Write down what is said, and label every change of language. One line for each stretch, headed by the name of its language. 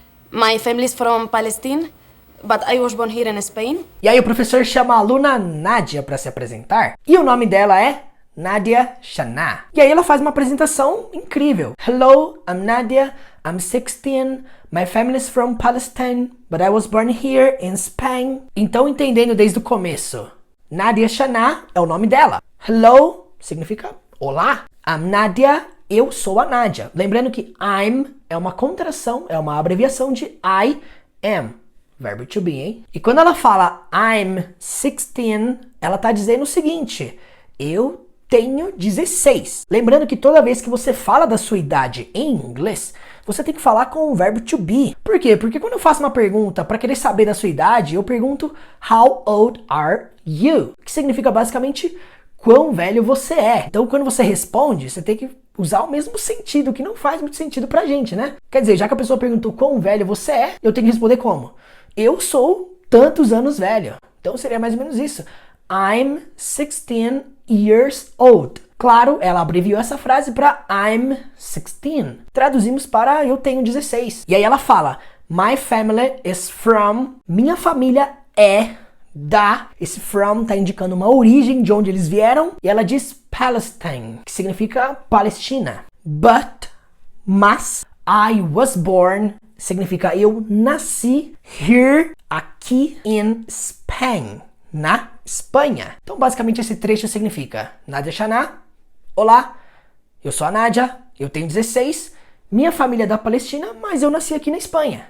English: My family is from Palestine, but I was born here in Spain.
Portuguese: E aí o professor chama a aluna Nádia para se apresentar. E o nome dela é Nadia Shana. E aí ela faz uma apresentação incrível.
English: Hello, I'm Nadia. I'm 16. My family is from Palestine, but I was born here in Spain.
Portuguese: Então, entendendo desde o começo, Nadia Shana é o nome dela. Hello significa olá.
English: I'm Nadia.
Portuguese: Eu sou a Nádia. Lembrando que I'm é uma contração, é uma abreviação de
English: I am.
Portuguese: Verbo to be, hein? E quando ela fala
English: I'm 16,
Portuguese: ela tá dizendo o seguinte: eu tenho 16. Lembrando que toda vez que você fala da sua idade em inglês, você tem que falar com o verbo to be. Por quê? Porque quando eu faço uma pergunta para querer saber da sua idade, eu pergunto
English: How old are you?
Portuguese: Que significa basicamente quão velho você é. Então quando você responde, você tem que usar o mesmo sentido, que não faz muito sentido pra gente, né? Quer dizer, já que a pessoa perguntou quão velho você é, eu tenho que responder como? Eu sou tantos anos velho. Então seria mais ou menos isso.
English: I'm 16 years old.
Portuguese: Claro, ela abreviou essa frase para
English: I'm 16.
Portuguese: Traduzimos para eu tenho 16. E aí ela fala,
English: my family is from.
Portuguese: Minha família é da. Esse from tá indicando uma origem de onde eles vieram. E ela diz Palestine, que significa Palestina. But, mas,
English: I was born,
Portuguese: significa eu nasci here, aqui
English: in Spain,
Portuguese: na Espanha. Então, basicamente, esse trecho significa Nadia Shana, olá, eu sou a Nádia, eu tenho 16, Minha família é da Palestina, mas eu nasci aqui na Espanha.